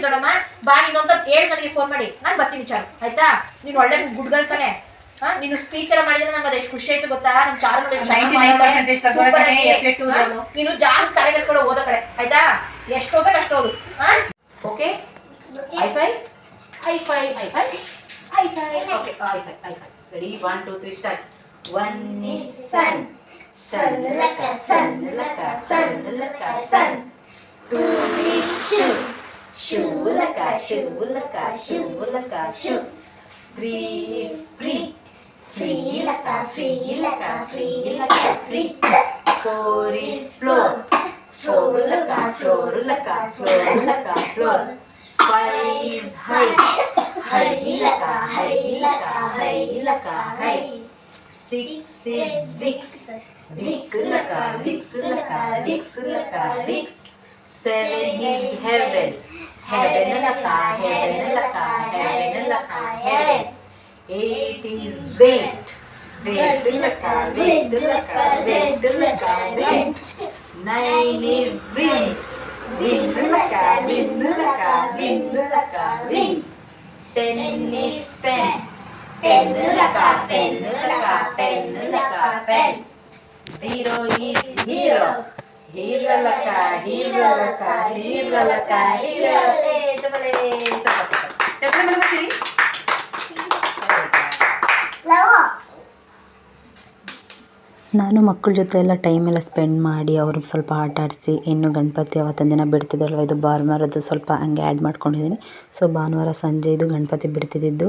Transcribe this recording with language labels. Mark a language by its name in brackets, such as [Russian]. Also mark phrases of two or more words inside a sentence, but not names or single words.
[Kannada] ದೊಡ್ಡಮ್ಮ ಬಾ ನೀನೊಂದು ಹೇಳಿ ನನಗೆ ಫೋನ್ ಮಾಡಿ, ನಾನು ಬರ್ತೀನಿ ವಿಚಾರ, ಆಯ್ತಾ? ನೀನು ಒಳ್ಳೆ ಗುಡ್ಗಳ್ತಾನೆ. ನೀನು ಸ್ಪೀಚ್ ಎಲ್ಲ ಮಾಡಿದ್ರೆ ನಂಗೆ ಅದೆಷ್ಟು ಖುಷಿ ಆಯ್ತು ಗೊತ್ತಾ? ನಮ್ ಚಾರು ನೀನು ಜಾಸ್ತಿ ತಲೆ ಕೆಡಿಸ್ಕೊಂಡು ಓದೋ ಕಡೆ, ಆಯ್ತಾ? ಎಷ್ಟು ಹೋಗ್ಬೇಕು ಅಷ್ಟು ಓದು. [English] OK? High-five. Ready? 1, 2, 3 start. One is sun. Sun laka sun. 2 is shoe. Shoe laka. 3 is free. Free laka. 4 is floor. Floor laka. 5 is height. High laka. 6 is Vicks. Vicks laka. 7 is heaven. Heaven laka. 8 is wait. Wait laka, wait laka, wait laka, wait. 9 is win. Win laka, win laka, win laka, win. 10 is pen. Pen laka, pen laka, pen laka, pen. 0 is hero. Hero laka, hero laka, hero laka, hero. [Kannada] ಚಪ್ಪಾಳೆ, ಚಪ್ಪಾಳೆ ಮಾಡ್ತೀರಿ? ನಾನು ಮಕ್ಕಳ ಜೊತೆ ಎಲ್ಲ ಟೈಮೆಲ್ಲ ಸ್ಪೆಂಡ್ ಮಾಡಿ ಅವ್ರಿಗೆ ಸ್ವಲ್ಪ ಆಟ ಆಡಿಸಿ, ಇನ್ನು ಗಣಪತಿ ಅವತ್ತಿನ ದಿನ ಬಿಡ್ತಿದ್ದಲ್ವ, ಇದು ಭಾನುವಾರದ್ದು ಸ್ವಲ್ಪ ಹಂಗೆ ಆ್ಯಡ್ ಮಾಡ್ಕೊಂಡಿದ್ದೀನಿ. ಸೊ ಭಾನುವಾರ ಸಂಜೆ ಇದು ಗಣಪತಿ ಬಿಡ್ತಿದ್ದಿದ್ದು.